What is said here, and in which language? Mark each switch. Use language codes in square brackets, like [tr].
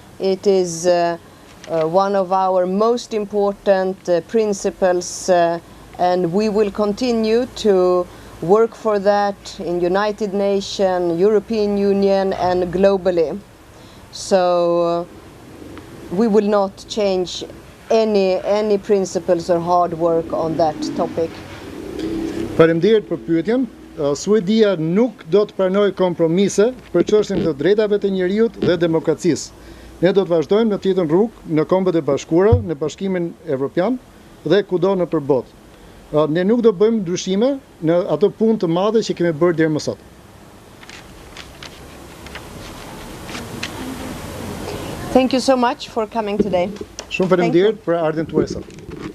[en] It is one of our most important principles, and we will continue to work for that in United Nations, European Union and globally. So we will not change any principles or hard work on that topic. [sq] Faleminderit për pyetjen. Suedia nuk do të pranojë kompromise për çështjen e drejtave të njerëzit dhe demokracisë. Ne do të vazhdojmë në të njëjtën rrugë në Kombët e Bashkuara, në Bashkimin Evropian dhe kudo nëpër botë. Ne nuk do bëjmë ndryshime në ato punë të madhe që kemi bërë deri më sot. [en] Thank you so much for coming today. [sq] Shumë faleminderit për ardhmën tuaj sot.